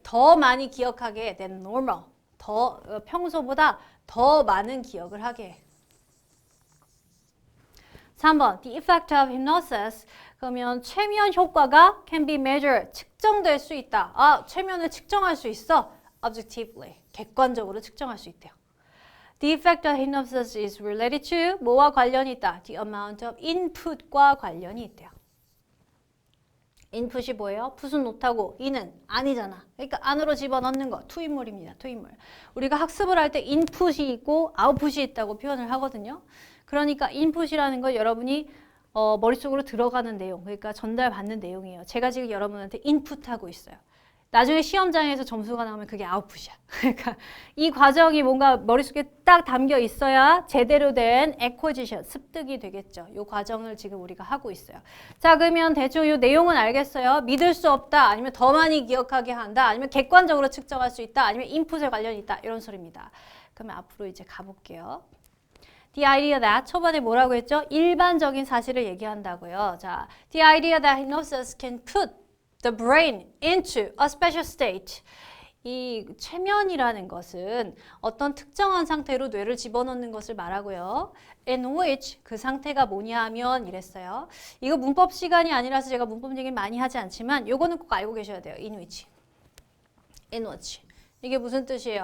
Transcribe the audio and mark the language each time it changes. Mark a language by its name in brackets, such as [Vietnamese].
[Korean] 더 많이 기억하게 [English] than normal. [Korean] 더 평소보다 더 많은 기억을 하게 해. [English] 3번, the effect of hypnosis. [Korean] 그러면 최면 효과가 [English] can be measured. [Korean] 측정될 수 있다. 아, 최면을 측정할 수 있어. objectively, 객관적으로 측정할 수 있대요. [English] The effect of hypnosis is related to [Korean] 뭐와 관련이 있다? [English] The amount of input [Korean] 과 관련이 있대요. input이 뭐예요? 풋은 못하고 in은 아니잖아. 그러니까 안으로 집어넣는 거, 투인물입니다. 투인물. 우리가 학습을 할 때 input이 있고 output이 있다고 표현을 하거든요. 그러니까 input이라는 건 여러분이 머릿속으로 들어가는 내용, 그러니까 전달받는 내용이에요. 제가 지금 여러분한테 input하고 있어요. 나중에 시험장에서 점수가 나오면 그게 아웃풋이야. 그러니까 이 과정이 뭔가 머릿속에 딱 담겨 있어야 제대로 된 acquisition, 습득이 되겠죠. 이 과정을 지금 우리가 하고 있어요. 자, 그러면 대충 이 내용은 알겠어요. 믿을 수 없다, 아니면 더 많이 기억하게 한다, 아니면 객관적으로 측정할 수 있다, 아니면 인풋에 관련이 있다, 이런 소리입니다. 그러면 앞으로 이제 가볼게요. [English] The idea that, [Korean] 초반에 뭐라고 했죠? 일반적인 사실을 얘기한다고요. [English] 자, the idea that hypnosis can put the brain into a special state. [Korean] 이 최면이라는 것은 어떤 특정한 상태로 뇌를 집어넣는 것을 말하고요. [English] In which, [Korean] 그 상태가 뭐냐 하면 이랬어요. 이거 문법 시간이 아니라서 제가 문법 얘기를 많이 하지 않지만 요거는 꼭 알고 계셔야 돼요. In which. In which. 이게 무슨 뜻이에요?